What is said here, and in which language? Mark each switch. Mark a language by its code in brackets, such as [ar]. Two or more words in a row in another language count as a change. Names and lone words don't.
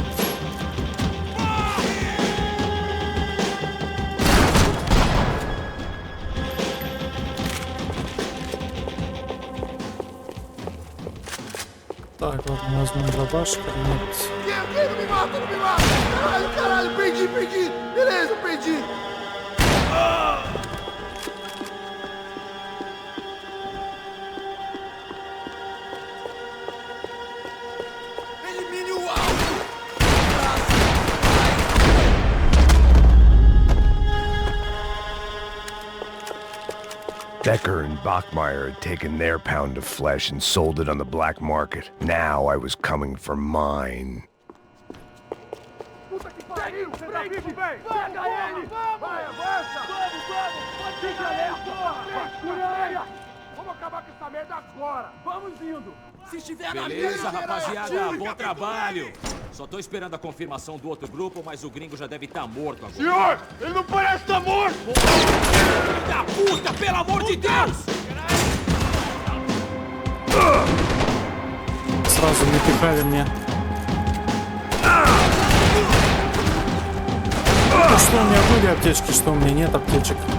[ru] Так, ладно, возьмем дробаш, нет. [pt] Não me mata, não me mata! Caralho, caralho, perdi, perdi! Beleza, perdi! Elimine o alvo! [en] Becker and Bachmeyer had taken their pound of flesh and sold it on the black market. Now I was coming for mine. [pt] Puta que pariu! Pega ele! Vai, avança! Vamos! Fica alerta! Segura! Vamos acabar com essa merda agora! Vamos indo! Se estiver na Beleza, minha, rapaziada, bom trabalho. Só tô esperando a confirmação do outro grupo, mas o gringo já deve estar morto agora. Senhor! Ele não parece estar morto! Filho da puta, pelo amor de Deus! [ru] Сразу не пихали мне. Ну, что у меня были аптечки, что у меня нет аптечек.